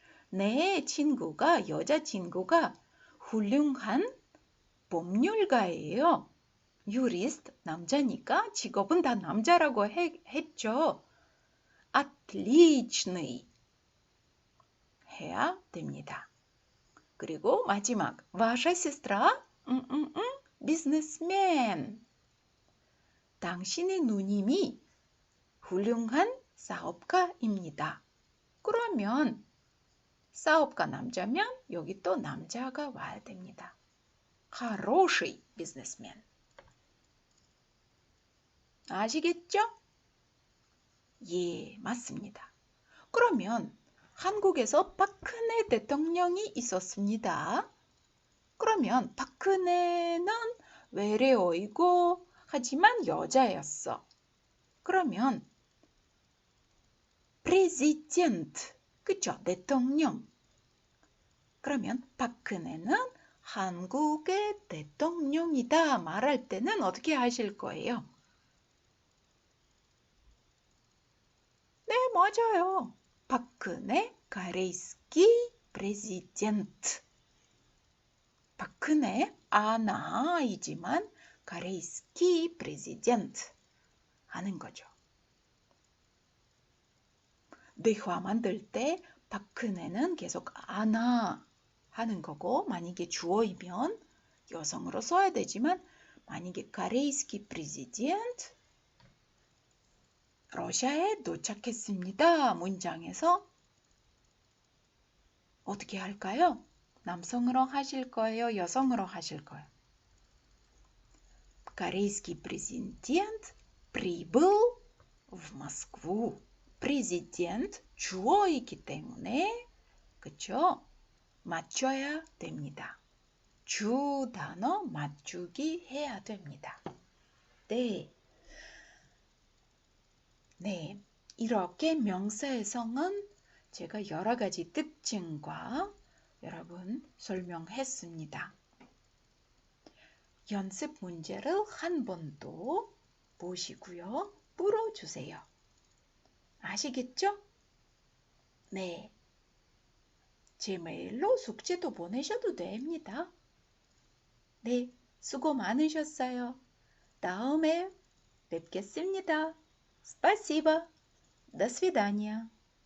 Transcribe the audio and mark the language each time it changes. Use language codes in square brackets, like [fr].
[ko] 내 친구가 여자친구가 훌륭한 법률가예요. 유리스트 남자니까 직업은 다 남자라고 했죠. отличный 해야 됩니다. 그리고 마지막 [ru] ваша сестра бизнесмен. [ko] 당신의 누님이 훌륭한 사업가입니다. 그러면 사업가 남자면 여기 또 남자가 와야 됩니다. [ru] хороший бизнесмен. [ko] 아시겠죠? 예, 맞습니다. 그러면 한국에서 박근혜 대통령이 있었습니다. 그러면 박근혜는 외래어이고 하지만 여자였어. 그러면 президент, 그쵸? 대통령. 그러면 박근혜는 한국의 대통령이다 말할 때는 어떻게 하실 거예요? 네, 맞아요. [ru] 박근혜 корейский президент. [ko] 박근혜 아나이지만 [ru] корейский президент [ko] 하는 거죠. 대화 만들 때 박근혜는 계속 아나 하는 거고 만약에 주어이면 여성으로 써야 되지만 만약에 [ru] корейский президент [ko] 러시아에 도착했습니다. 문장에서 어떻게 할까요? 남성으로 하실 거예요? 여성으로 하실 거예요? [ru] корейский президент прибыл в Москву. [ko] президент 주어이기 때문에 그쵸? 맞춰야 됩니다. 주 단어 맞추기 해야 됩니다. 네. 네, 이렇게 명사의 성은 제가 여러 가지 특징과 여러분 설명했습니다. 연습 문제를 한 번 더 보시고요. 풀어주세요. 아시겠죠? 네. 제 메일로 숙제도 보내셔도 됩니다. 네, 수고 많으셨어요. 다음에 뵙겠습니다. [ru] Спасибо. До свидания.